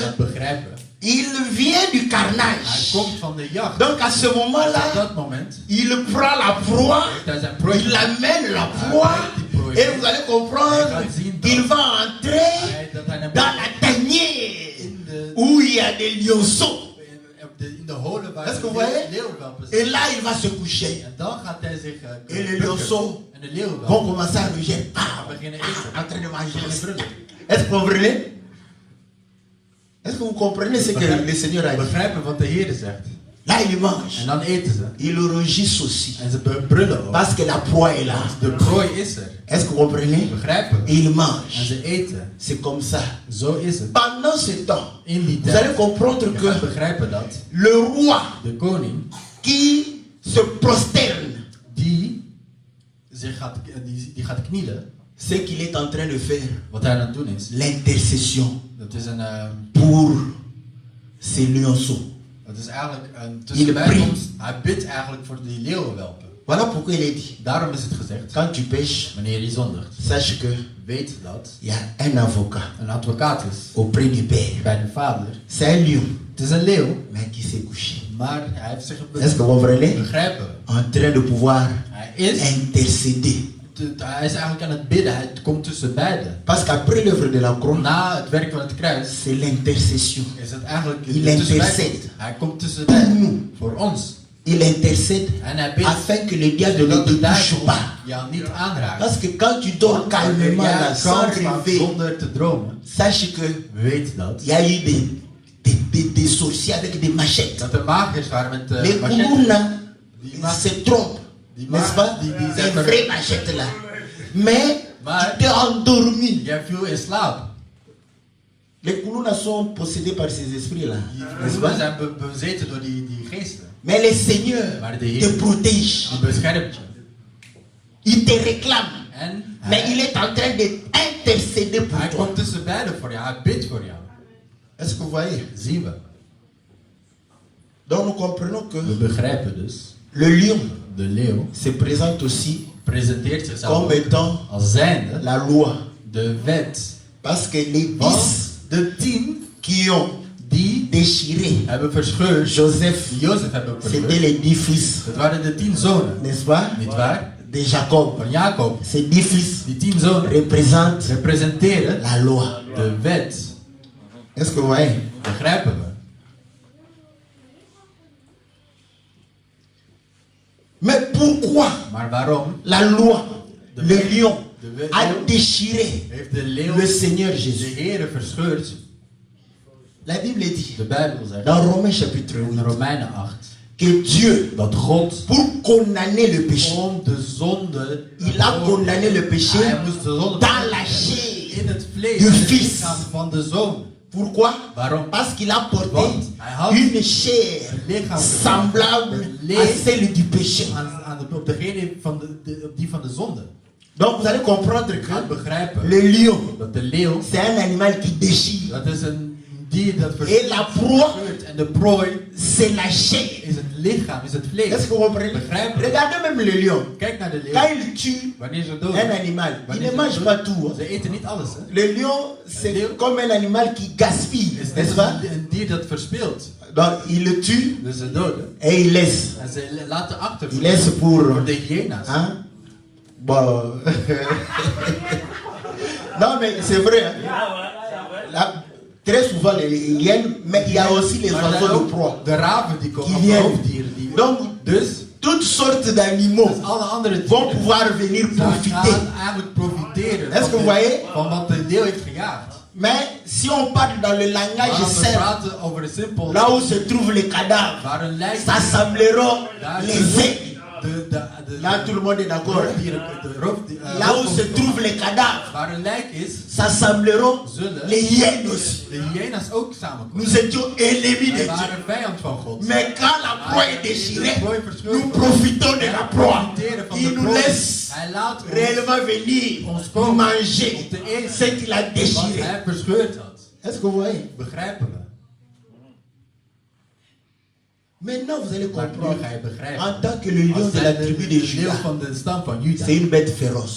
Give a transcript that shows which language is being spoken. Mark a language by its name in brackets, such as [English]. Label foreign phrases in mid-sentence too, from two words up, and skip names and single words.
[Dutch] dat begrijpen. [French] il vient du [Dutch] Hij [French] carnage. [Dutch] komt van de jacht. [French] Donc à ce [Dutch] Op [French] moment-là, [Dutch] dat moment [French] il prend la proie, [Dutch] heeft hij zijn prooi. [French] il amène la proie, et vous allez comprendre, il va entrer [Dutch] Dat hij naar [French] dans la tanière où il y a des lionceaux. [Dutch] in de holen waar [French] Est-ce que [Dutch] de [French] vous voyez? [Dutch] leeuwwelpen [French] Et [Dutch] zitten. [French] là, il va se coucher. [Dutch] En dan gaat hij zich [French] Et les [Dutch] bukken. [French] lionceaux [Dutch] En de leeuwwelpen [French] vont commencer à ruger. [Dutch] gaan beginnen eten. [French] En train de manger. [Dutch] Beginnen brullen. [French] Est-ce que vous comprenez? Est-ce que vous comprenez ce que le Seigneur a dit? [Dutch] Begrijpen wat de Heer zegt. [French] Là, il [Dutch] En [French] mange. [Dutch] dan eten ze. [French] Il rugissent aussi. [Dutch] En ze brullen ook. [French] Parce que la proie est là. [Dutch] De prooi is er. [French] Est-ce que vous comprenez? [Dutch] Begrijpen we. [French] Il [Dutch] En [French] mange. [Dutch] ze eten. [French] C'est comme ça. [Dutch] Zo is het. [French] Pendant ce temps, [Dutch] In die [French] vous allez [Dutch] tijd. [French] comprendre [Dutch] Je gaat [French] que [Dutch] begrijpen dat [French] le roi [Dutch] de koning [French] qui se prosterne, [Dutch] die gaat knielen. [French] ce qu'il est en train de faire, [Dutch] Wat hij aan het doen is. [French] l'intercession [Dutch] Dat is een [French] pour ces lionceaux. [Dutch] dat is eigenlijk een [French] Il [Dutch] tussenbijkomst. Hij bidt eigenlijk voor die leeuwenwelpen. [French] Voilà pourquoi il est dit, [Dutch] Daarom is het gezegd. [French] quand tu pêches, [Dutch] Wanneer je zondigt. [French] sache que [Dutch] Weet dat [French] il y a un avocat [Dutch] een advocaat is [French] auprès du Père. [Dutch] bij de vader. [French] C'est un lion, [Dutch] Het is een leeuw. [French] mais qui s'est couché. [Dutch] Maar hij heeft zich [French] Est-ce que vous comprenez? [Dutch] begrijpen. [French] En train de pouvoir [Dutch] Hij is [French] intercéder. [Dutch] Hij is eigenlijk aan het bidden. Hij komt tussen beiden. [French] Parce qu'après l'œuvre de la croix, [Dutch] Na het werk van het kruis [French] c'est l'intercession. [Dutch] is het eigenlijk [French] Il [Dutch] de tussenbeide. [French] intercede. [Dutch] Hij komt tussen [French] Pour [Dutch] beiden. [French] nous, [Dutch] Voor ons. [French] il intercède [Dutch] En hij bidt [French] afin que le diable ne [Dutch] zodat [French] te [Dutch] de [French] touche [Dutch] duivel [French] pas. [Dutch] jou niet aanraakt. [French] Parce que quand tu dors calmement là, [Dutch] Jij [French] sans [Dutch] kan slaapt [French] rêver, [Dutch] zonder te dromen. [French] sache que [Dutch] Weet dat. [French] il y a eu des sorciers avec des machettes. [Dutch] Dat er magiërs waren met [French] Les [Dutch] machetten. [French] Koulouna, [Dutch] Die [French] ils [Dutch] ma- [French] se trompent, [Dutch] die [French] n'est-ce [Dutch] ma- [French] pas? [Dutch] die [French] Des [Dutch] zijn [French] vraies machettes là. Mais [Dutch] Maar- [French] tu t'es endormi. [Dutch] Jij viel in slaap. [French] Les Koulouna sont possédés par ces esprits là, n'est-ce [Dutch] We [French] pas? [Dutch] zijn bezeten door die geesten. [French] Mais le Seigneur [Dutch] Maar de Heer [French] te protège. [Dutch] die beschermt je. [French] Il te réclame. [Dutch] En [French] Mais il est en train d'intercéder pour [Dutch] hij [French] toi. [Dutch] komt tussen beiden voor jou. Hij bidt voor jou. [French] Est-ce que vous voyez? [Dutch] Zien we. [French] Donc nous comprenons que [Dutch] We begrijpen dus. [French] le lion [Dutch] De leeuw [French] se présente aussi [Dutch] presenteert zichzelf [French] comme [Dutch] ook [French] étant [Dutch] als zijnde [French] la loi. [Dutch] de wet. [French] Parce que les Want 10 [Dutch] de 10 [French] qui ont [Dutch] die [French] déchiré [Dutch] hebben verscheurd. [French] Joseph, [Dutch] Jozef hebben [French] c'était [Dutch] verscheurd. [French] les 10 fils, [Dutch] Dat waren de 10 zonen. [French] n'est-ce pas? [Dutch] Niet waar? [French] De Jacob. [Dutch] Van Jacob. [French] Ces 10 fils [Dutch] Die 10 zonen [French] représentent [Dutch] representeren [French] la loi. [Dutch] de wet. [French] Est-ce que vous voyez? [Dutch] Begrijpen we. [French] Mais pourquoi [Dutch] Maar waarom [French] la loi, le lion, [Dutch] de [French] a [Dutch] leeuw [French] déchiré [Dutch] heeft de leeuw [French] le Seigneur [Dutch] de [French] Jésus? [Dutch] Heere verscheurd? [French] La Bible dit, [Dutch] De Bijbel zegt [French] dans Romains chapitre [Dutch] in [French] 8, [Dutch] Romeinen 8 [French] que Dieu, [Dutch] dat God [French] pour condamner le péché, [Dutch] om de zonde, [French] il a condamné le péché [Dutch] hij moest de zonde [French] dans la chair [Dutch] in het vlees, [French] du [Dutch] in het [French] Fils. [Dutch] lichaam van de zoon. [French] Pourquoi? [Dutch] Waarom? [French] Parce qu'il a porté [Dutch] Want hij had [French] une chair [Dutch] een lichaam [French] semblable à celle du péché. [Dutch] op degene van op die van de zonde. [French] Donc vous allez comprendre [Dutch] Je gaat [French] que [Dutch] begrijpen [French] le lion, [Dutch] dat de leeuw, [French] c'est un animal qui déchire. [Dutch] dat is een dier dat [French] Et la proie, [Dutch] verscheurt. En de prooi [French] c'est la chair. [Dutch] is het lichaam, is het [French] Est-ce [Dutch] vlees. [French] que vous comprenez? [Dutch] Begrijpen. [French] Regardez même le lion. [Dutch] Kijk naar de leeuw. [French] Quand il tue [Dutch] Wanneer ze [French] un [Dutch] doden, [French] animal, il [Dutch] wanneer [French] ne [Dutch] ze [French] mange [Dutch] doden, [French] pas tout. Hein. [Dutch] ze eten niet alles. Hè? [French] Le lion, c'est comme un animal qui gaspille, [Dutch] Het [French] n'est-ce [Dutch] is [French] pas? [Dutch] een dier dat verspeelt. [French] Donc il le tue [Dutch] Dus ze doden. [French] et il laisse. [Dutch] En ze laten achter [French] Il laisse pour... [Dutch] voor de hyena's. [French] Hein? Bon. Non, mais c'est vrai. Hein? Là, très souvent, les hyènes, mais il y a aussi les [Dutch] Maar er zijn [French] oiseaux de [Dutch] ook [French] proie. [Dutch] de raven die [French] Qui [Dutch] komen, of [French] viennent. [Dutch] hoofddieren. Die, [French] Donc, [Dutch] dus [French] toutes sortes d'animaux [Dutch] alle andere [French] vont [Dutch] dieren [French] pouvoir venir [Dutch] zij [French] profiter. [Dutch] gaan eigenlijk profiteren [French] Est-ce que vous [Dutch] van, [French] voyez? [Dutch] van wat de leeuw heeft gejaagd. [French] Mais si on parle dans le [Dutch] Maar [French] langage [Dutch] als we [French] simple, [Dutch] praten over de simpel, [French] là où se trouvent les cadavres, [Dutch] waar een lijk [French] s'assembleront [Dutch] daar [French] les [Dutch] zullen [French] aigles. [Dutch] de [French] Là, tout le monde est d'accord. [Dutch] roofdieren, [French] Là où se trouvent les cadavres, [Dutch] waar een lijk is, [French] s'assembleront [Dutch] zullen [French] les hyènes aussi. [Dutch] de hyena's ook samenkomen. [French] Nous étions ennemis de [Dutch] Wij [French] Dieu. [Dutch] waren vijand van God. [French] Mais quand la proie est déchirée, nous profitons de la proie. Il nous laisse [Dutch] Hij laat ons [French] réellement venir manger ce qu'il a [Dutch] wat [French] déchiré. [Dutch] hij verscheurd had. [French] Est-ce que vous voyez? [Dutch] Begrijpen we? [French] Maintenant, vous allez [Dutch] Maar nu [French] comprendre. [Dutch] ga je begrijpen. [French] En tant que le lion [Dutch] Als [French] de la [Dutch] hij [French] tribu de [Dutch] de leeuw [French] Juda, [Dutch] van de stam van Juda. [French] c'est une bête féroce.